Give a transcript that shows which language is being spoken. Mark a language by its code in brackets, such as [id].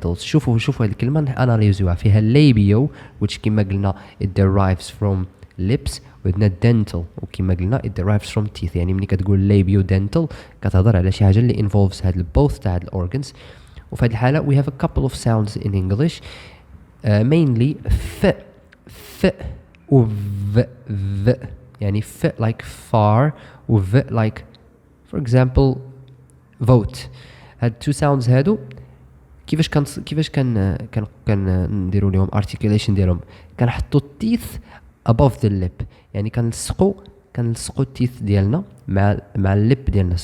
[ar] شوفوا هاد الكلمة ناناليزوها فيها labio which كما قلنا [en] it derives from lips [ar] وعندنا dental وكما قلنا [en] it derives from teeth. [ar] يعني ملي كتقول labiodental كتهضر على شي حاجة اللي [en] involves [ar] هاد both تاع هاد organs. وفي هذه الحالة [en] we have a couple of sounds in English mainly ف و v يعني ف like far و v like for example vote. [ar] هاد two sounds هادو كيفاش نديروا لهم articulation ديالهم كنحطوا [en] teeth above the lip [ar] يعني كنلصقوا التيث ديالنا مع اللب ديالنا.